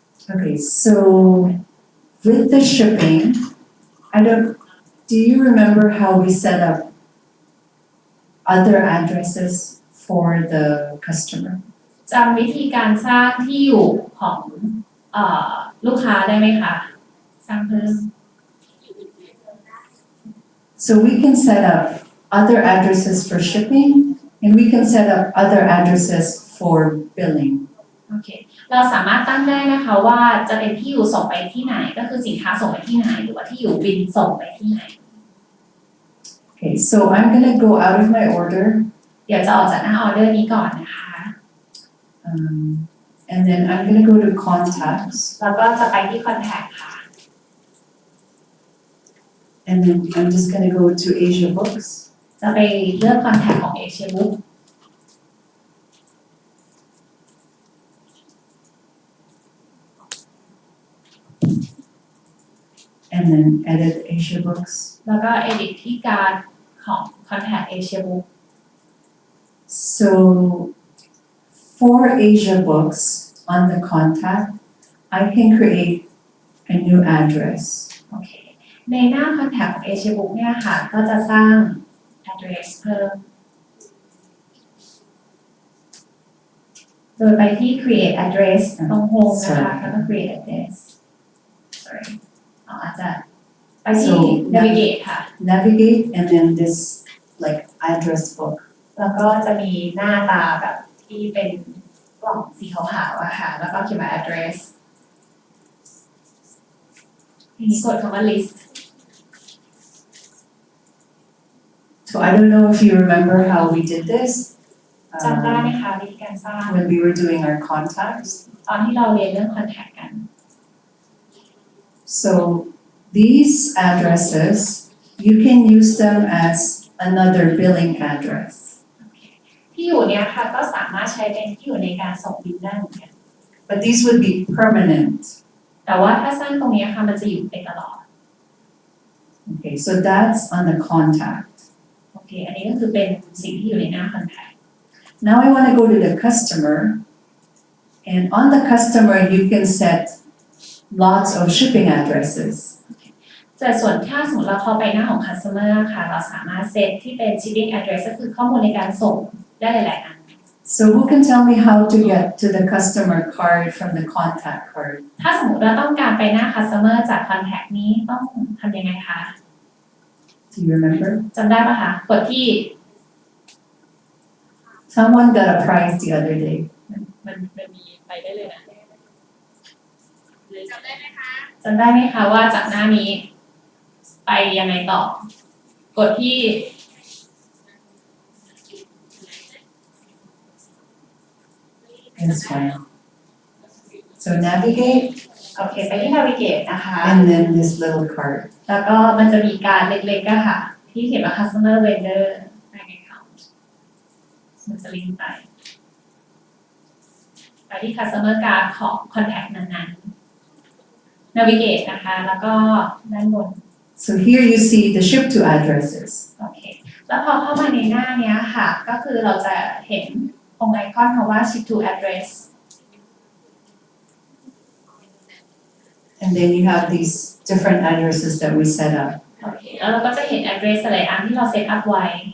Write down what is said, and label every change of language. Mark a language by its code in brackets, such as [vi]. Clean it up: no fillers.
[en] Okay, so with the shipping, do you remember how we set up other addresses for the customer. [th] จำวิธีการสร้างที่อยู่ของลูกค้าได้ไหมคะสร้างเพิ่ม [en] So we can set up other addresses for shipping and we can set up other addresses for billing. [th] โอเค เราสามารถตั้งได้นะคะว่าจะเป็นที่อยู่ส่งไปที่ไหนก็คือสินค้าส่งไปที่ไหนหรือว่าที่อยู่บินส่งไปที่ไหน [en] Okay, so I'm gonna go out of my order [th] เดี๋ยวจะออกจากหน้าออเดอร์นี้ก่อนนะคะ [en] and then I'm gonna go to contacts [th] แล้วก็จะไปที่ contact ค่ะ [en] and then I'm just gonna go to Asia Books [th] จะไปเลือก contact ของ Asia Book [en] and then edit Asia Books. [th] แล้วก็ edit ที่การดของ contact Asia Book [en] So for Asia Books on the contact, I can create a new address. [th] โอเค ในหน้า contact ของ Asia Book เนี่ยค่ะ ก็จะสร้าง address เพิ่ม โดยไปที่ create address ตรง home นะคะ แล้วก็ create address sorry อาจจะไปที่ [en] So, [th] navigate ค่ะ [en] Navigate and then this like address book. [th] แล้วก็จะมีหน้าตาแบบที่เป็นกล่องสีขาวๆอะค่ะ แล้วก็เขียนว่า address ทีนี้กดคำว่า list [en] So I don't know if you remember how we did this [th] จำได้ไหมคะวิธีการสร้าง [en] when we were doing our contacts. [th] ตอนที่เราเรียนเรื่อง contact กัน [en] So these addresses, you can use them as another billing address. [th] ที่อยู่เนี้ยค่ะก็สามารถใช้เป็นที่อยู่ในการส่งบิลได้เหมือนกัน [en] But these would be permanent. [th] แต่ว่าถ้าสร้างตรงเนี้ยค่ะมันจะอยู่ไปตลอด [en] Okay, so that's on the contact. [th] โอเค อันนี้ก็คือเป็นสิ่งที่อยู่ในหน้า contact [en] Now I want to go to the customer. And on the customer, you can set lots of shipping addresses. [th] แต่ส่วนถ้าสมมติเราเข้าไปหน้าของ customer ค่ะ เราสามารถเซตที่เป็น shipping address ก็คือข้อมูลในการส่งได้หลายๆอัน [en] So who can tell me how to get to the customer card from the contact card? [th] ถ้าสมมติเราต้องการไปหน้า customer จาก contact นี้ต้องทำยังไงคะ [en] Do you remember? [th] จำได้ปะคะกดที่ [en] Someone got a prize the other day. [th] มันมีไปได้เลยนะ จำได้ไหมคะ จำได้ไหมคะว่าจากหน้านี้ไปยังไงต่อ กดที่ [en] That's fine. So navigate [th] โอเค ไปที่ navigate นะคะ [en] and then this little card. [th] แล้วก็มันจะมีการเล็กๆอะค่ะ ที่เขียนว่า customer vendor bank account มันจะลิงก์ไปที่ customer card ของ contact นั้นๆ navigate นะคะ แล้วก็ด้านบน [en] So here you see the ship to addresses. [th] โอเค แล้วพอเข้ามาในหน้าเนี้ยค่ะ ก็คือเราจะเห็นตรงไอคอนคำว่า ship to address [en] And then you have these different addresses that we set up. [th] โอเค แล้วเราก็จะเห็น address หลายอันที่เราเซตอัพไว้